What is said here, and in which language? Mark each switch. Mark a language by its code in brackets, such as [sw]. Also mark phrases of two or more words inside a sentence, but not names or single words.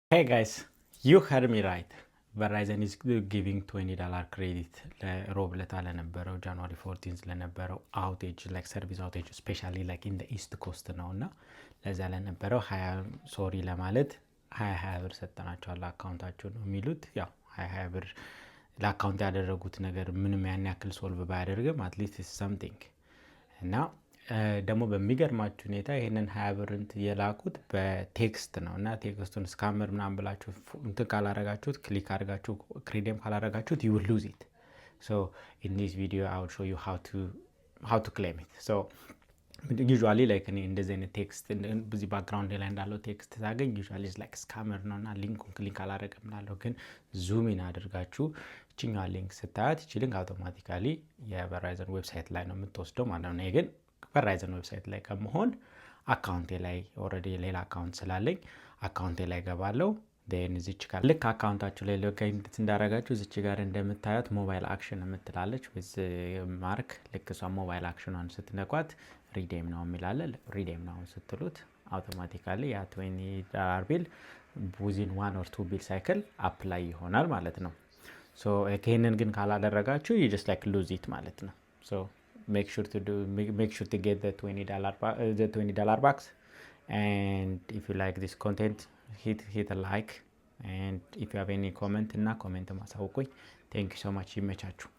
[en] Hey guys, you heard me right. Verizon is giving $20 credit [am] ለሮብ ለታ ለነበረው ጃንዋሪ 14 ለነበረው [en] outage like service outage specially like in [am] ኢስት ኮስት ነው እና ለዛ ለነበረው 20 ሶሪ ለማለት 20 ብር ሰጠናቸዋል አካውንታቸው ነው የሚሉት። ያው 20 ብር ለአካውንት ያደረጉት ነገር ምንም ያን ያክል ሶልቭ ባያደርግም [en] at least it's something [am] እና ደግሞ በሚገርማችሁ ሁኔታ ይሄንን 20 ብር የላኩት በቴክስት ነው እና ቴክስቱን ስካመር ምናምን ብላችሁ እንትን ካላረጋችሁት ክሊክ አድርጋችሁ ክሬዲም ካላረጋችሁት [en] you will lose it. So in this video I will show you how to claim it. So usually like [am] እኔ እንደዚህ አይነት ቴክስት በዚህ ባክግራውንድ ላይ እንዳለው ቴክስት ታገኝ [en] usually is like scammer [am] ነው እና ሊንኩን ክሊክ አላረግም ላለው ግን [en] zoom in [am] አድርጋችሁ እቺኛዋ ሊንክ ስታያት እቺ ሊንክ አውቶማቲካሊ የቨራይዘን ዌብሳይት ላይ ነው የምትወስደው ማለት ነው። ግን ቨራይዘን ዌብሳይት ላይ ከመሆን አካውንቴ ላይ ኦልሬዲ ሌላ አካውንት ስላለኝ አካውንቴ ላይ ገባለሁ። ዴን እዚች ጋር ልክ አካውንታችሁ ላይ ሎካይት እንዳረጋችሁ እዚች ጋር እንደምታዩት [en] mobile action [am] የምትላለች with ማርክ ልክ እሷ ሞባይል አክሽኗን ስትነኳት ሪዴም ነው የሚላለ ሪዴም ነው ስትሉት አውቶማቲካሊ ያ $20 ቢል [en] within 1 or 2 bill cycle apply [am] ይሆናል ማለት ነው። ሶ ይሄንን ግን ካላደረጋችሁ [en] you just like lose it [am] ማለት ነው። ሶ [en] make sure to get the $20 bucks. And if you like this content, hit a like, and if you have any comment ማሳውቁኝ። thank you so much ይመቻችሁ።